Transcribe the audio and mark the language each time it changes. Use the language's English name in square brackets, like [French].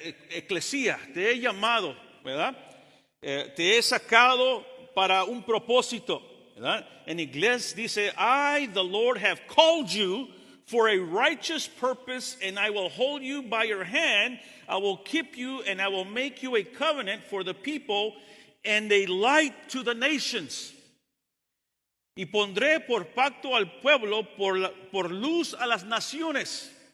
[Spanish] Eclesía, te he llamado, ¿verdad? Te he sacado para un propósito. ¿Verdad? En inglés dice, [English] I, the Lord, have called you for a righteous purpose, and I will hold you by your hand. I will keep you, and I will make you a covenant for the people and a light to the nations. [Spanish] Y pondré por pacto al pueblo, por luz a las naciones.